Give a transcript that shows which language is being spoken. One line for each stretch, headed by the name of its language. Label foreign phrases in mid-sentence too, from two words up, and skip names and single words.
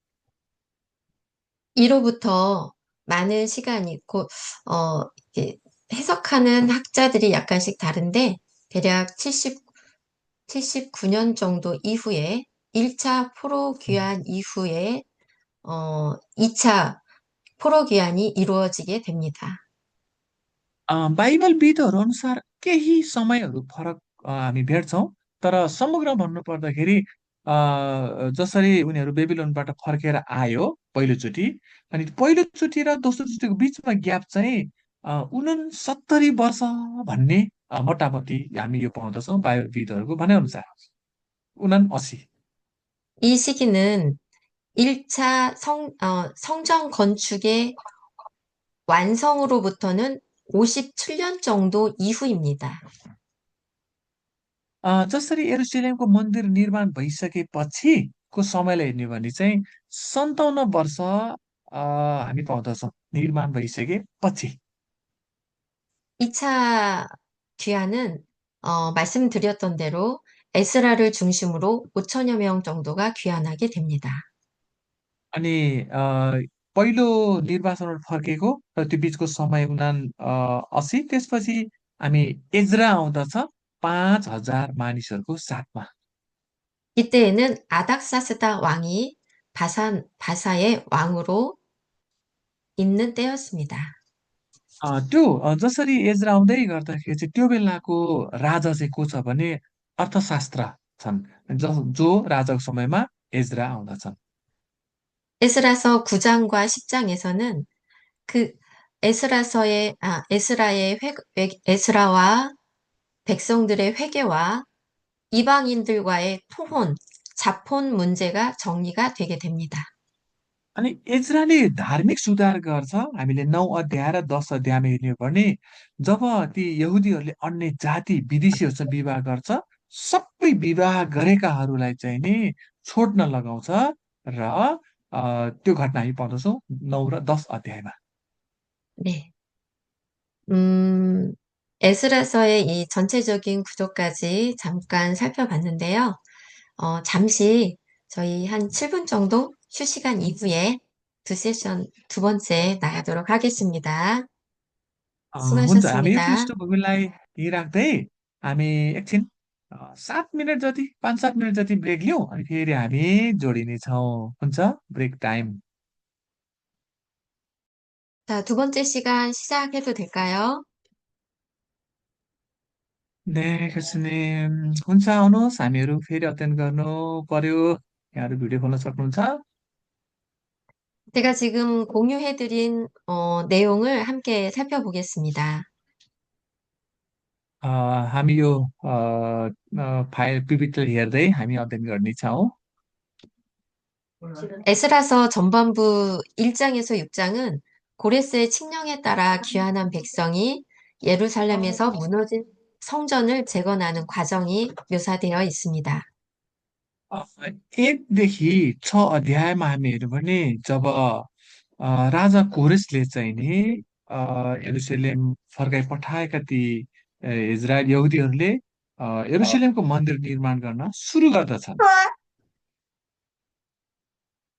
Korean: 이로부터 많은 시간이 있고, 이렇게 해석하는 학자들이 약간씩 다른데, 대략 79년 정도 이후에 1차 포로 귀환 이후에 2차 포로 귀환이 이루어지게 됩니다.
Nepali: बाइबलविदहरू अनुसार केही समयहरू फरक हामी भेट्छौँ, तर समग्र भन्नुपर्दाखेरि जसरी उनीहरू बेबिलोनबाट फर्केर आयो पहिलोचोटि, अनि पहिलोचोटि र दोस्रोचोटिको बिचमा ग्याप चाहिँ 69 वर्ष भन्ने मोटामोटी हामी यो पाउँदछौँ बाइबलविदहरूको भनाइअनुसार 79।
Korean: 이 시기는 1차 성전 건축의 완성으로부터는 57년 정도 이후입니다.
Nepali: जसरी यरुसलेमको मन्दिर निर्माण भइसकेपछिको समयलाई हेर्ने भने चाहिँ 57 वर्ष हामी पाउँदछौँ निर्माण भइसकेपछि।
Korean: 2차 귀환은 말씀드렸던 대로 에스라를 중심으로 5천여 명 정도가 귀환하게 됩니다.
Nepali: अनि पहिलो निर्वाचनबाट फर्केको र त्यो बिचको समय 79, त्यसपछि हामी एज्रा आउँदछ 5,000 मानिसहरूको साथमा।
Korean: 이때에는 아닥사스다 왕이 바사의 왕으로 있는 때였습니다.
Nepali: त्यो जसरी एजरा आउँदै गर्दाखेरि चाहिँ त्यो बेलाको राजा चाहिँ को छ भने अर्थशास्त्र छन्, जो राजाको समयमा एजरा आउँदछन्।
Korean: 에스라서 9장과 10장에서는 그 에스라와 백성들의 회개와 이방인들과의 자폰 문제가 정리가 되게 됩니다.
Nepali: अनि एजराले धार्मिक सुधार गर्छ। हामीले 9 अध्याय र 10 अध्यायमा हेर्ने हो भने जब ती यहुदीहरूले अन्य जाति विदेशीहरूसँग विवाह गर्छ, सबै विवाह गरेकाहरूलाई चाहिँ नि छोड्न लगाउँछ र त्यो घटना हामी पाउँदछौँ 9 र 10 अध्यायमा।
Korean: 네. 음, 에스라서의 이 전체적인 구조까지 잠깐 살펴봤는데요. 잠시 저희 한 7분 정도 휴시간 이후에 두 번째 나가도록 하겠습니다.
Nepali: हुन्छ, हामी यो
Korean: 수고하셨습니다.
Nepali: पृष्ठभूमिलाई राख्दै हामी एकछिन 7 मिनट जति 5-7 मिनट जति ब्रेक लिउँ, अनि फेरि हामी जोडिनेछौँ।
English: हुन्छ, break time.
Korean: 자, 두 번째 시간 시작해도 될까요? 네, 교수님.
Nepali: हुन्छ, आउनुहोस्, हामीहरू फेरि अध्ययन गर्नु पर्यो। यहाँहरू भिडियो खोल्न सक्नुहुन्छ।
Korean: 제가 지금 공유해드린 내용을 함께 살펴보겠습니다.
Nepali: अ, हामी यो
English: file PPT
Nepali: हेर्दै हामी अध्ययन गर्नेछौँ।
Korean: 에스라서 전반부 1장에서 6장은 고레스의 칙령에 따라 귀환한 백성이 예루살렘에서 무너진 성전을 재건하는 과정이 묘사되어 있습니다.
Nepali: 1देखि 6 अध्यायमा हामी हेर्यो भने जब राजा कोरेसले चाहिँ नि यरुसलेम फर्काइ पठाएका ती इजरायल यहुदीहरूले यरुसलेमको मन्दिर निर्माण गर्न सुरु गर्दछन्।